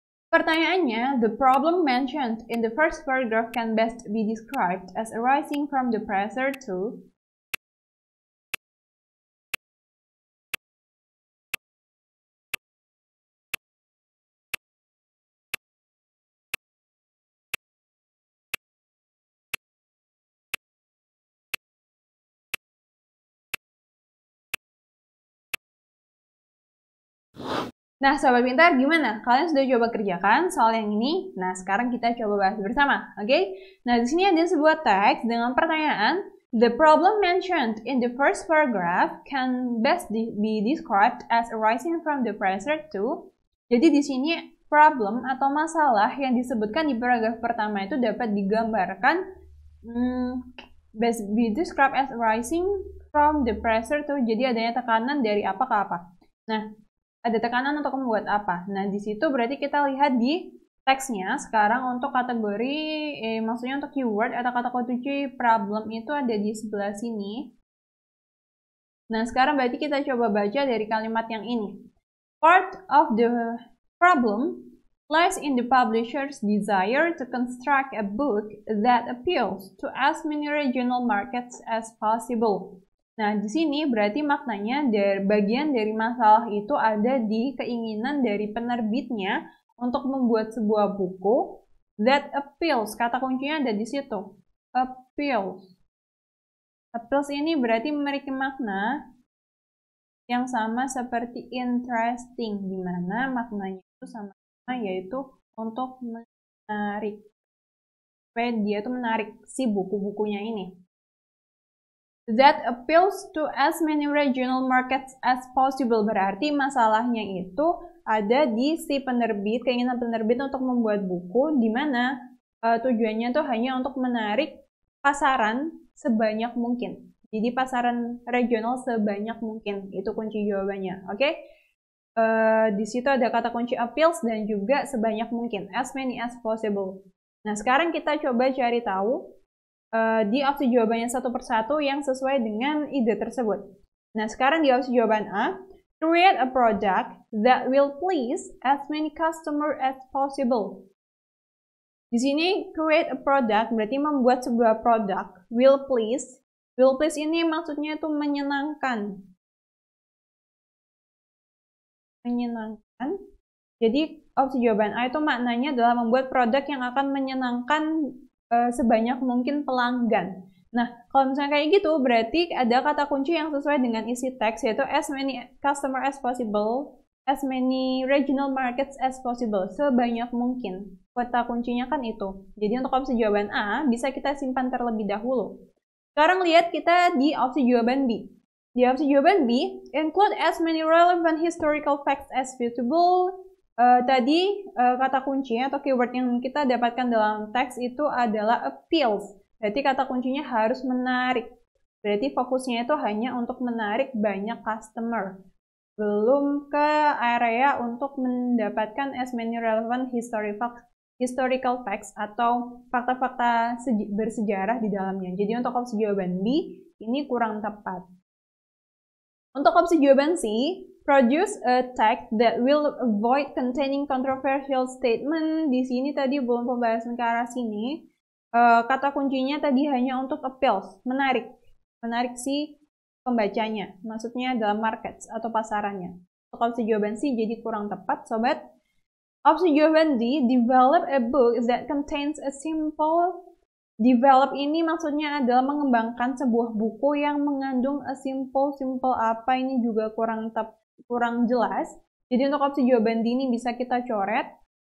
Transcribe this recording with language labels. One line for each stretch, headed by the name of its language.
Indonesian: Pertanyaannya,
English: the problem mentioned in the first paragraph can best be described as arising from the pressure to
Indonesian: Nah, Sobat Pintar, gimana? Kalian sudah coba kerjakan soal yang ini? Nah, sekarang kita coba bahas bersama, oke? Nah, di sini ada sebuah teks dengan pertanyaan,
English: the problem mentioned in the first paragraph can best be described as arising from the pressure to.
Indonesian: Jadi di sini problem atau masalah yang disebutkan di paragraf pertama itu dapat digambarkan
English: best be described as arising from the pressure to.
Indonesian: Jadi adanya tekanan dari apa ke apa. Nah, ada tekanan untuk membuat apa? Nah, di situ berarti kita lihat di teksnya. Sekarang untuk kategori, maksudnya untuk keyword atau kata kunci problem itu ada di sebelah sini. Nah, sekarang berarti kita coba baca dari kalimat yang ini.
English: Part of the problem lies in the publisher's desire to construct a book that appeals to as many regional markets as possible.
Indonesian: Nah, di sini berarti maknanya bagian dari masalah itu ada di keinginan dari penerbitnya untuk membuat sebuah buku
English: that appeals.
Indonesian: Kata kuncinya ada di situ. Appeals. Appeals ini berarti memiliki makna yang sama seperti interesting, di mana maknanya itu sama-sama yaitu untuk menarik. Supaya dia itu menarik si buku-bukunya ini.
English: That appeals to as many regional markets as possible.
Indonesian: Berarti masalahnya itu ada di si penerbit, keinginan penerbit untuk membuat buku di mana tujuannya tuh hanya untuk menarik pasaran sebanyak mungkin. Jadi pasaran regional sebanyak mungkin. Itu kunci jawabannya. Oke? Di situ ada kata kunci appeals dan juga sebanyak mungkin.
English: As many as possible.
Indonesian: Nah, sekarang kita coba cari tahu di opsi jawabannya satu persatu yang sesuai dengan ide tersebut. Nah, sekarang di opsi jawaban A,
English: create a product that will please as many customer as possible.
Indonesian: Di sini
English: create a product
Indonesian: berarti membuat sebuah produk.
English: Will please. Will please
Indonesian: ini maksudnya itu menyenangkan. Menyenangkan. Jadi opsi jawaban A itu maknanya adalah membuat produk yang akan menyenangkan sebanyak mungkin pelanggan. Nah, kalau misalnya kayak gitu, berarti ada kata kunci yang sesuai dengan isi teks, yaitu
English: as many customer as possible, as many regional markets as possible,
Indonesian: sebanyak mungkin. Kata kuncinya kan itu. Jadi untuk opsi jawaban A, bisa kita simpan terlebih dahulu. Sekarang lihat kita di opsi jawaban B. Di opsi jawaban B,
English: include as many relevant historical facts as feasible.
Indonesian: Tadi kata kuncinya atau keyword yang kita dapatkan dalam teks itu adalah appeals. Berarti kata kuncinya harus menarik. Berarti fokusnya itu hanya untuk menarik banyak customer. Belum ke area untuk mendapatkan
English: as many relevant historical facts
Indonesian: atau fakta-fakta bersejarah di dalamnya. Jadi untuk opsi jawaban B ini kurang tepat. Untuk opsi jawaban C,
English: produce a text that will avoid containing controversial statement.
Indonesian: Di sini tadi belum pembahasan ke arah sini. Kata kuncinya tadi hanya untuk appeals, menarik si pembacanya. Maksudnya dalam markets atau pasarannya. Untuk opsi jawaban C jadi kurang tepat, sobat. Opsi jawaban D,
English: develop a book that contains a simple.
Indonesian: Develop ini maksudnya adalah mengembangkan sebuah buku yang mengandung
English: a simple
Indonesian: apa ini juga kurang jelas. Jadi untuk opsi jawaban D ini bisa kita coret.